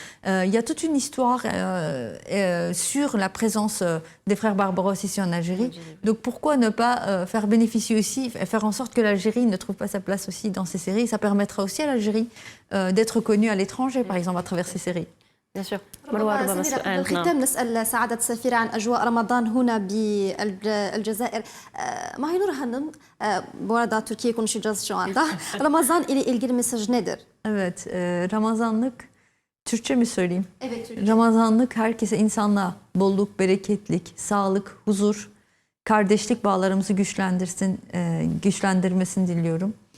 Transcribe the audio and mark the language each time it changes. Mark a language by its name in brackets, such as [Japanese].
[French] Il y a toute une histoire sur la présence des frères Barbaros ici en Algérie. Donc pourquoi ne pas faire bénéficier aussi, faire en sorte que l'Algérie ne trouve pas sa place aussi dans ces séries. Ça permettra aussi à l'Algérie d'être connue à l'étranger, par exemple, à travers ces séries. Bien sûr. [Arabic] سميرة بالختام نسأل سعادة السفيرة عن أجواء رمضان هنا بالجزائر. [Turkish] ما هي نور hanım bu arada Türkiye konuşacağız şu anda. Ramazan ile ilgili mesaj nedir? Evet, Ramazanlık Türkçe mi söyleyeyim? Evet, Türkçe. Ramazanlık herkese, insanlığa bolluk, bereketlik, sağlık, huzur, kardeşlik bağlarımızı güçlendirmesini diliyorum.